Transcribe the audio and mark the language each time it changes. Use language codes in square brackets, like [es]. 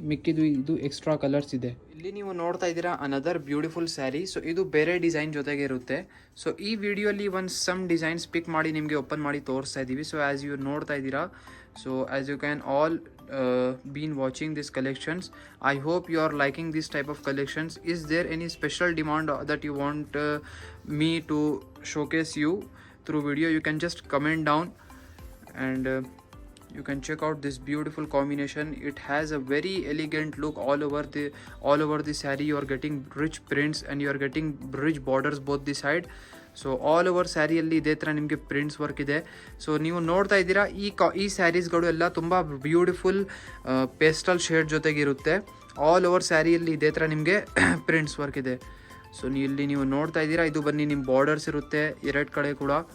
[kn] ಮಿಕ್ಕಿದ್ದು ಇದು extra colours ಇದೆ. ಇಲ್ಲಿ ನೀವು ನೋಡ್ತಾ ಇದ್ದೀರಾ [en] Another beautiful sari. [kn] ಸೊ ಇದು ಬೇರೆ ಡಿಸೈನ್ ಜೊತೆಗೆ ಇರುತ್ತೆ. ಸೊ ಈ ವಿಡಿಯೋಲಿ ಸಮ್ ಡಿಸೈನ್ಸ್ ಪಿಕ್ ಮಾಡಿ ನಿಮಗೆ ಓಪನ್ ಮಾಡಿ ತೋರಿಸ್ತಾ ಇದ್ದೀವಿ. [en] so as you [kn] ನೋಡ್ತಾ ಇದ್ದೀರಾ. [en] So as you can all been watching these collections. I hope you are liking this type of collections. Is there any special demand that you want me to showcase you through video? You can just comment down and you can check out this beautiful combination. It has a very elegant look all over the saree. You are getting rich prints and you are getting rich borders both the side. [kn] So all over ಸ್ಯಾರಿಯಲ್ಲಿ ಇದೇ ಥರ ನಿಮಗೆ prints work ಇದೆ. So ನೀವು ನೋಡ್ತಾ ಇದ್ದೀರಾ ಈ ಸ್ಯಾರೀಸ್ಗಳು ಎಲ್ಲ ತುಂಬ beautiful pastel shade ಜೊತೆಗಿರುತ್ತೆ. All over ಸ್ಯಾರಿಯಲ್ಲಿ ಇದೇ ಥರ ನಿಮಗೆ ಪ್ರಿಂಟ್ಸ್ ವರ್ಕ್ ಇದೆ. ಸೊ ಇಲ್ಲಿ ನೀವು ನೋಡ್ತಾ ಇದ್ದೀರಾ ಇದು ಬನ್ನಿ ನಿಮ್ಮ ಬಾರ್ಡರ್ಸ್ ಇರುತ್ತೆ 2 ಕಡೆ ಕೂಡ.